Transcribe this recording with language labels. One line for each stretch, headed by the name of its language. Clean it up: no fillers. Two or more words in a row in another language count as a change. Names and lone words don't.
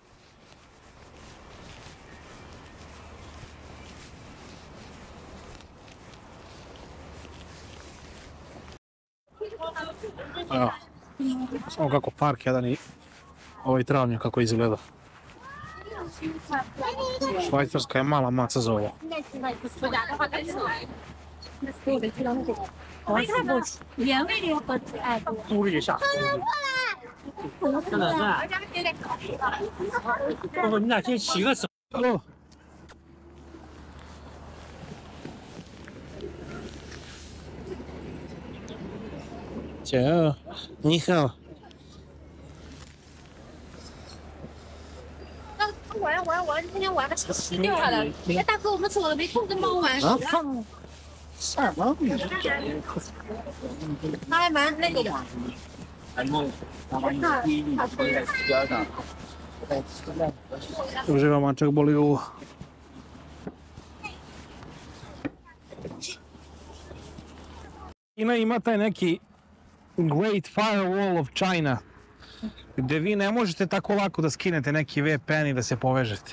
Serbian: Evo, samo kako park jedan i ovaj travnjak kako izgleda. Švajcarska je mala maca za ovo. Hello.
Chinese: 姐，你好。玩，今天玩的死掉了。哎，大哥，我们走了没空跟猫玩。啊？啥吗？他还蛮那个的。
Serbian: Uživa mačak, boli uvo. Kina ima taj neki Great Firewall of China, gde vi ne možete tako lako da skinete neki VPN i da se povežete.